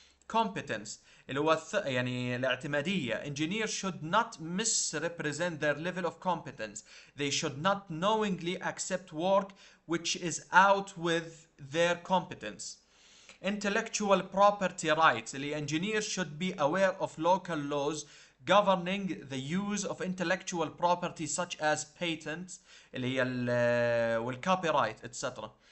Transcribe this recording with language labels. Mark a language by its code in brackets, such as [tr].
[en] Competence. [ar] اللي هو يعني الاعتمادية. [en] Engineers should not misrepresent their level of competence. They should not knowingly accept work which is out with their competence. Intellectual property rights. The engineers should be aware of local laws governing the use of intellectual property such as patents [ar] اللي هي [en] والcopyright etc.